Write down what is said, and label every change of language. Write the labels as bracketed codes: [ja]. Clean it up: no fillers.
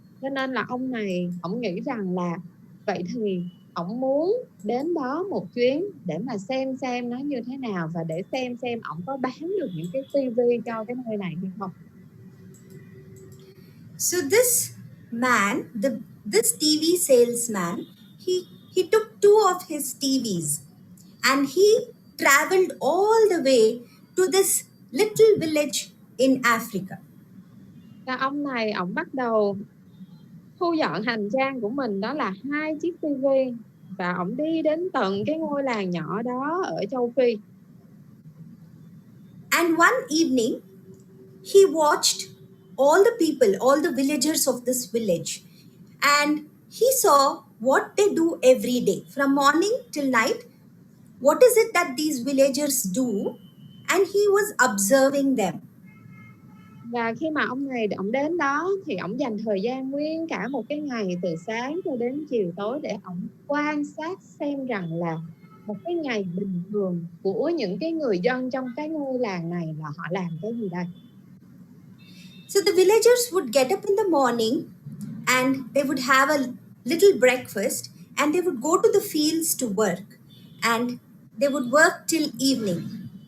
[vi] Cho nên là ông này, ông nghĩ rằng là vậy thì ông muốn đến đó một chuyến để mà xem nó như thế nào, và để xem ông có bán được những cái tivi cho cái nơi này hay không. [en] So this man, this TV salesman, he took two of his TVs and he traveled all the way to this little village in Africa. [vi] Và ông này ông bắt đầu thu dọn hành trang của mình, đó là 2 chiếc tivi, và ông đi đến tận cái ngôi làng nhỏ đó ở châu Phi. [en] And one evening, he watched all the people, all the villagers of this village, and he saw what they do every day from morning till night. What is it that these villagers do? And he was observing them. [vi] Và khi mà ông này ông đến đó thì ông dành thời gian nguyên cả một cái ngày từ sáng cho đến chiều tối để ông quan sát xem rằng là một cái ngày bình thường của những cái người dân trong cái ngôi làng này là họ làm cái gì đây. [en] So the villagers would get up in the morning and they would have a little breakfast and they would go to the fields to work and they would work till evening.